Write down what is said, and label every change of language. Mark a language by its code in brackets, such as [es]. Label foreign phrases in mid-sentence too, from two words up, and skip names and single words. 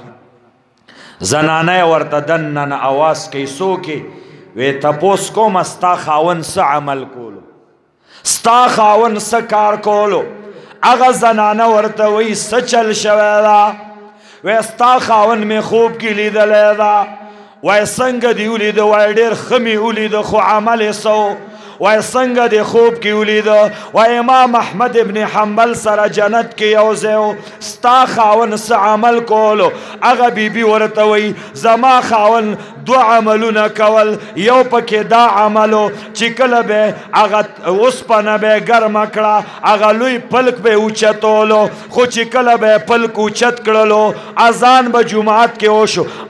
[ps] زنانه ورته دنن اواز کوي سوکې وې تپوس کوم ستا خاون څه عمل کولو ستا خاون څه کار کولو هغه زنانه ورته وایي څه چل شوی ده وستا خاون میں خوب کی لیدلی دا وای څنګه دی ولیده وای ډېر ښه مې ولیده خو عمل یې څه وای څنګه دی خوب کې ولیده وای امام احمد ابن حنبل سره جنت کې یو ځای ستا خاون څه عمل کولو هغه بیبي ورته وایي زما خاون دو عملونه کول یو پکې دا عملو چې کله به هغه اوسپنه به ګرمه کړه هغه لوی پلک به اوچتولو خو چې کله به پلک اوچت کړلو اذان به جماعت کې وشو